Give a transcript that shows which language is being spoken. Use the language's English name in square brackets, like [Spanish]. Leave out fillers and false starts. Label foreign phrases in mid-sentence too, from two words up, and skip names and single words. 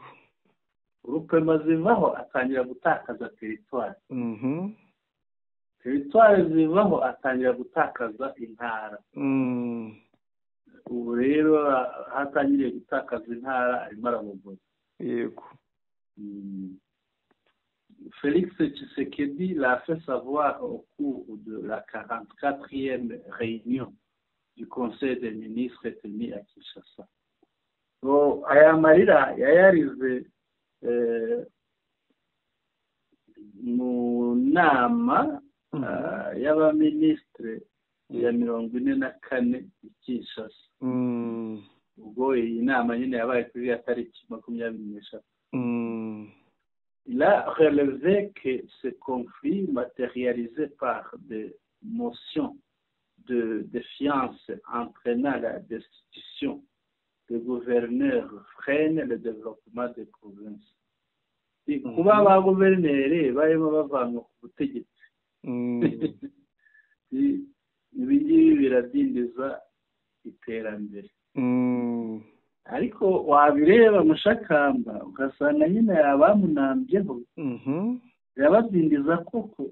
[Kinyarwanda] grupema zivaho atangira gutakaza teritwari. teritwari zivaho atangira gutakaza intara. ubu rero hatangiriye gutakaza intara arimo arabogoza. yego. [French] Félix Tshisekedi l'a fait savoir au cours de la 44e réunion du Conseil des ministres tenue à Kinshasa. [Kinyarwanda] Aya marira yayarize mu nama y'abaminisitiri ya 44 i Kinshasa. ubwo iyi nama nyine yabaye kuri ya tariki 24. [French] Il a relevé que ce conflit matérialisé par des motions de défiance entraînant la destitution des gouverneurs freine le développement des provinces. [Kinyarwanda] kuba ba guverineri barimo bavanwa ku butegetsi ibi ngibi biradindiza iterambere. ariko wabireba mushakamba ugasanga nyine abamunambyeho birabadindiza koko.